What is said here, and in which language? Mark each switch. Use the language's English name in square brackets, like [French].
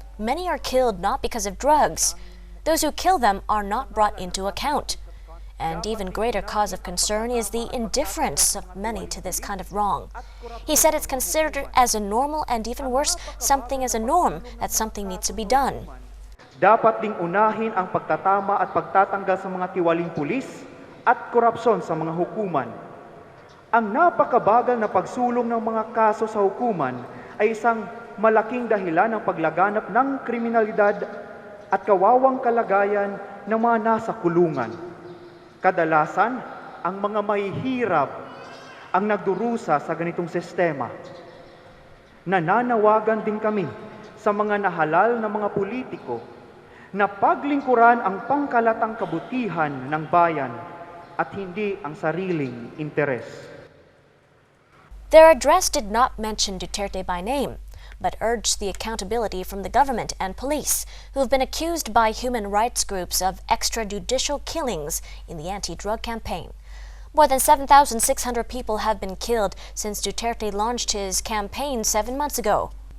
[English] Many are killed not because of drugs. Those who kill them are not brought into account. And even greater cause of concern is the indifference of many to this kind of wrong. He said it's considered as a normal and even worse, something as a norm, that something needs to be done. [Filipino] Dapat ding unahin ang pagtatama at pagtatanggal sa mga tiwaling pulis at korupsyon sa mga hukuman. Ang napakabagal na pagsulong ng mga kaso sa hukuman ay isang malaking dahilan ng paglaganap ng kriminalidad at kawawang kalagayan ng mga nasa kulungan. Kadalasan, ang mga mahihirap ang nagdurusa sa ganitong sistema. Nananawagan din kami sa mga nahalal na mga politiko na paglingkuran ang pangkalatang kabutihan ng bayan at hindi ang sariling interes. [English] Their address did not mention Duterte by name, but urged the accountability from the government and police, who have been accused by human rights groups of extrajudicial killings in the anti-drug campaign. More than 7,600 people have been killed since Duterte launched his campaign 7 months ago.